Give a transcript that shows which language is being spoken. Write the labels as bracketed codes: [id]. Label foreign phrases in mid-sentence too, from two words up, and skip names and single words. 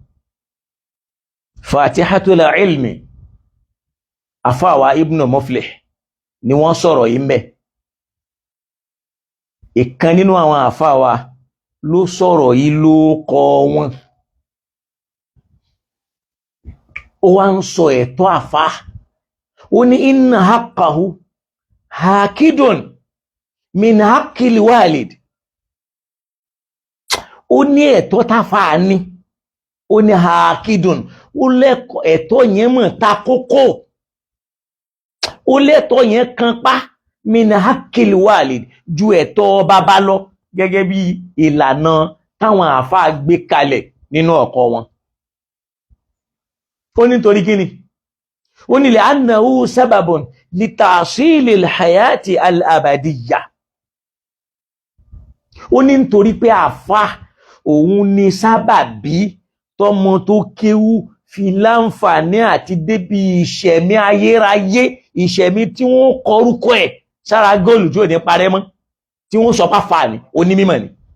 [yo] Fatihatul Ilmi àfáàwà Ibn Muflih ni wọ́n sọ̀rọ̀ yìí mbẹ̀. ìkan nínú àwọn àfáàwà ló sọ̀rọ̀ yìí ló kọ wọn. ó wá ń sọ ẹ̀tọ́ àfá, ó ní [ar] إن حقه آكد من حق الوالد. [yo] ó ní ẹ̀tọ́ táfà ní, ó ní hakidun, ó lẹ́kọ̀ọ́ ẹ̀tọ́ yẹn mọ̀ ta kókó, ó lẹ́tọ̀ọ́ yẹn kan pá [ar] من حق الوالد [yo] ju ẹ̀tọ́ bàbá lọ, gẹ́gẹ́ bí ìlànà táwọn àfáà gbé kalẹ̀ nínú ọkọ wọn. ó nítorí kíni? ó ní [ar] لأنه سبب لتحصيل الحياة الأبدية. [yo] ó ní nítorí pé àfáà òun ni sábàbí tọmọ tó kéwú fi láǹfààní àti débi ìṣẹ̀mí ayérayé, ìṣẹ̀mí tí wọ́n kọrúkọ ẹ̀ sára góòlù tí ò ní parẹ́ mọ́, tí wọ́n sọ páfà ní onímímọ̀ ni.